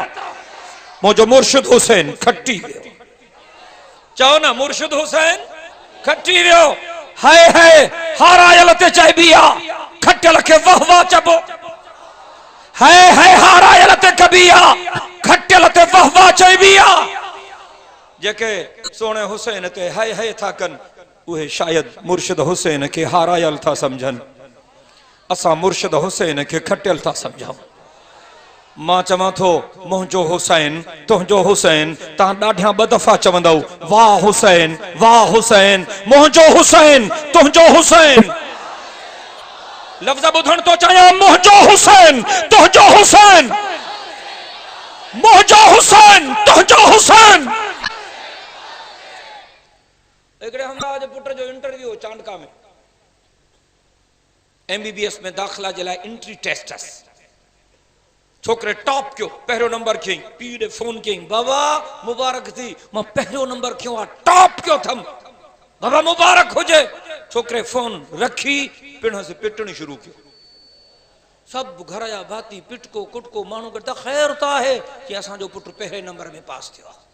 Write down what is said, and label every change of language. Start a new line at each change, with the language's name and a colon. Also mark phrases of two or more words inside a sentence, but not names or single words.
Sindhi: मुंहिंजो मुर्शिद हुसैन खटी वियो। चओ न मुर्शिद हुसैन खटी वियो। हाय हाय हारायल ते चइबी आहे, खटियल खे वाह वाह चइबो। हाय हाय हारायल ते कबी आहे, खटियल ते वाह वाह चइबी आहे। जेके सोने हुसैन ते हाय हाय था कनि उहे शायद मुर्शिद हुसैन खे हारायल था समझनि। असां मुर्शिद हुसैन खे खटियल था समझूं। मां चवां थो मुंहिंजो हुसैन तुंहिंजो हुसैन तव्हां ॾाढियां ॿ दफ़ा चवंदव वाह हुसैन वाह हुसैन मुंहिंजो हुसैन तुंहिंजो हुसैन। लफ़्ज़ ॿुधण तो चाहियां मुंहिंजो हुसैन तुंहिंजो हुसैन मुंहिंजो हुसैन तुंहिंजो हुसैन। हिकिड़े हमरा जे पुट जो इंटरव्यू चांडका में MBBS में दाख़िला जे लाइ
English: entry test
Sindhi: अस छोकरे टॉप कयो पहिरियों नंबर खयई पीउ ॾे फोन कयई बाबा मुबारक थी मां पहिरियों नंबर खयो आहे टॉप कयो थम बाबा मुबारक हुजे। छोकरे फोन रखी पिण से पिटणी शुरू कयो सब घर जा भाती पिटको कुटको माण्हू गॾु त ख़ैर त आहे कि असांजो पुट पहिरें नंबर में पास थियो आहे।